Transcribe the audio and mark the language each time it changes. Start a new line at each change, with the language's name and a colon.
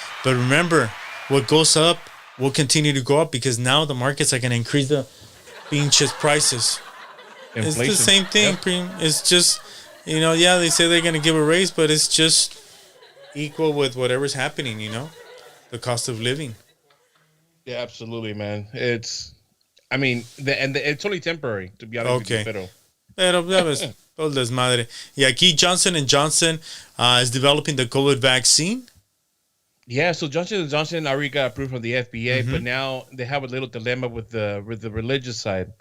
English: But remember, what goes up will continue to go up, because now the markets are going to increase the
Spanish: pinches
English: prices. Inflation. It's the same thing. Yep. It's just, they say they're going to give a raise, but it's just equal with whatever's happening, the cost of living. Yeah, absolutely, man. It's only temporary, to be honest with you,
Spanish: pero ya ves, todo desmadre. Y aquí
English: Johnson & Johnson is developing the COVID vaccine. Yeah, so Johnson & Johnson already got approved from the FDA, but now they have a little dilemma with the religious side.